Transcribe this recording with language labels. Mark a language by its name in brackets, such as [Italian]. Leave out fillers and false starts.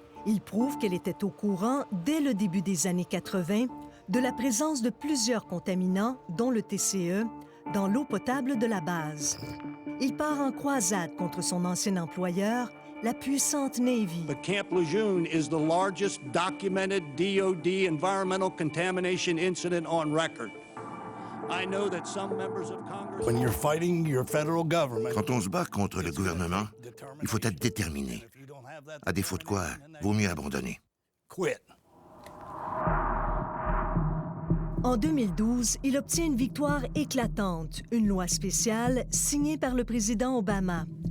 [French] Il prouve qu'elle était au courant, dès le début des années 80, de la présence de plusieurs contaminants, dont le TCE, dans l'eau potable de la base. Il part en croisade contre son ancien employeur, la puissante Navy. [English] But Camp Lejeune is the largest documented DoD environmental contamination incident on record. I know that some members of Congress... When you're fighting your federal government... [French] Quand on se bat contre le gouvernement, il faut être déterminé. À défaut de quoi, vaut mieux abandonner. [English] Quit. [French] En 2012, il obtient une victoire éclatante, une loi spéciale signée par le président Obama.